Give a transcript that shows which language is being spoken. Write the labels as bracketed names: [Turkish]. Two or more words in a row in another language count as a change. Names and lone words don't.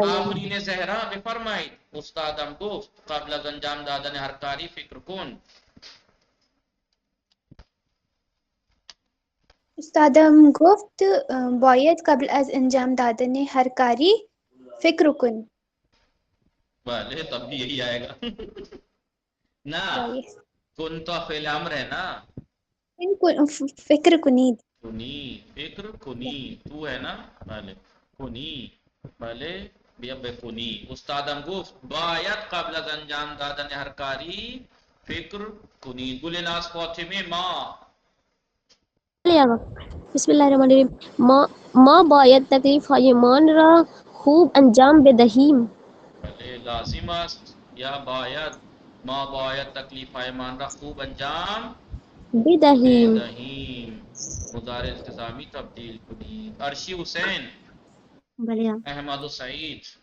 [Persian] آفرین زهرا بفرمایید. استادم گفت قبل از انجام دادن هر کاری فکر کن. استادم گفت باید قبل از انجام دادن ہر کاری فکر کن. [Urdu] بھلے تب بھی یہی آئے گا نا. کن تو فعل امر ہے نا. [Persian] فکر کنید. فکر کنی [Urdu] تو ہے نا. بھلے کنی. بھلے کنی. [Persian] استادم گفت باید قبل از انجام دادن ہر کاری فکر کنی. گلناز فاطمه ما بسم الله الرحمن الرحیم. ما باید تکلیف هایمان را خوب انجام بدهیم. بھلے لازم است یا باید؟ ما باید تکلیف ایمان را خوب انجام بدهیم. مضارع التزامی تبدیل کنید. عرشی حسین احمد و سعید